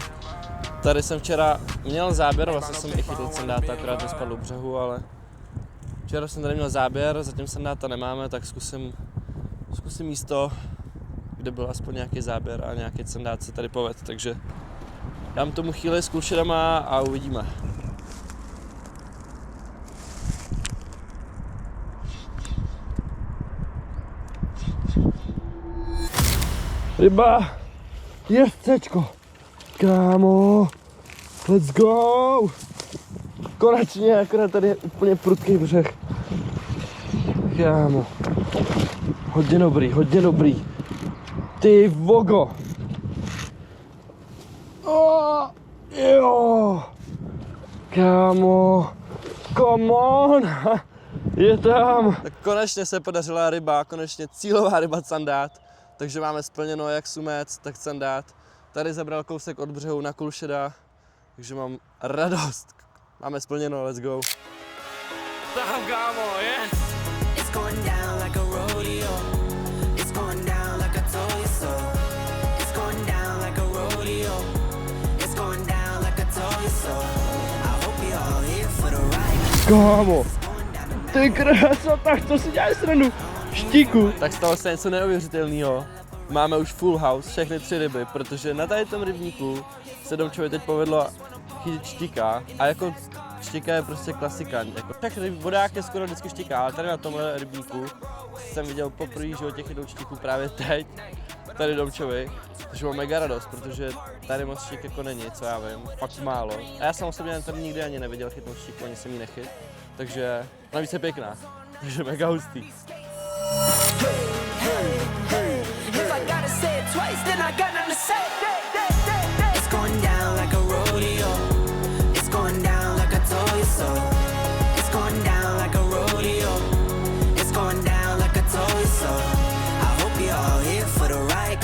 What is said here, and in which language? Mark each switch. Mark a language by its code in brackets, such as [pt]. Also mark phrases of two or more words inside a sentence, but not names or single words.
[cs] Tady jsem včera měl záběr, vlastně jsem i chytl sandáta, akorát nespadl u břehu, ale včera jsem tady měl záběr, zatím sandáta nemáme, tak zkusím místo, kde byl aspoň nějaký záběr a nějaký sandát se tady poved, takže dám tomu chvíli s kulšedama a uvidíme. Ryba! Jezdcečko! Kámo! [en] Let's go! [cs] Konečně, akorát tady je úplně prudký břeh. Kámo. Hodně dobrý, hodně dobrý. Ty vogo! Oh, jo! Kámo! [en] Come on! [cs] Je tam! Tak konečně se podařila ryba, konečně cílová ryba sandát. Takže máme splněno jak sumec, tak sandát. Tady zabral kousek od břehu na kulšeda, takže mám radost. Máme splněno, [en] let's go. [cs] Tam, kámo, yes! [en] It's going down like a rodeo. It's going down like a toy so. It's going down like a rodeo. It's going down like a toy so. I hope you're all here for the ride. [cs] Kámo! Ty krása, tak to si děláš srandu. Štíku. Tak stalo se něco neuvěřitelného. Máme už [en] full house, [cs] všechny 3 ryby, protože na tady tom rybníku se Domčovi teď povedlo chytit štíka a jako štíka je prostě klasika. Jako, tak vodák je skoro vždycky štíka, ale tady na tomhle rybníku jsem viděl poprvé životě chytout štíku právě teď, tady Domčovi, takže mám mega radost, protože tady moc štík jako není, co já vím, fakt málo. A já jsem osobně tady nikdy ani neviděl chytnout štíku, ani jsem ji nechyt, takže navíc je pěkná, takže mega hustý. [en] If I gotta say it twice, then I got nothing to say. It's going down like a rodeo. It's going down like a toy so. It's going down like a rodeo. It's going down like a toy so. I hope you're all here for the ride.